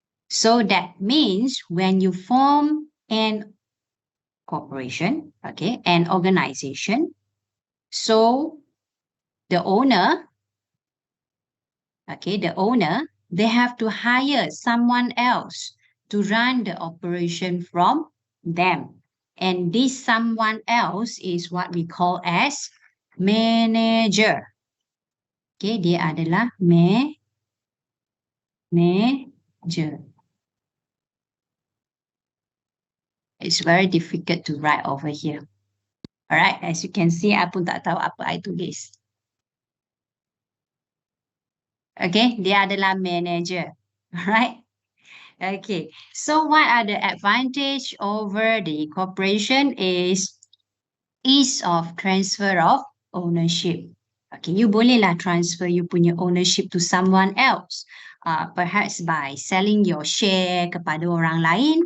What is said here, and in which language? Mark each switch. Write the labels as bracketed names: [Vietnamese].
[English] So that means when you form an corporation, okay, an organization, so the owner, okay, the owner, they have to hire someone else to run the operation from them. And this someone else is what we call as manager. [Malay] Okay, dia adalah manager. [English] It's very difficult to write over here. All right, as you can see, I pun tak tahu apa I tulis. [Malay] Okay, dia adalah manager. [English] All right. Okay, so what are the advantage over the corporation is ease of transfer of ownership. Okay, you bolehlah transfer you punya ownership to someone else. Perhaps by selling your share kepada orang lain.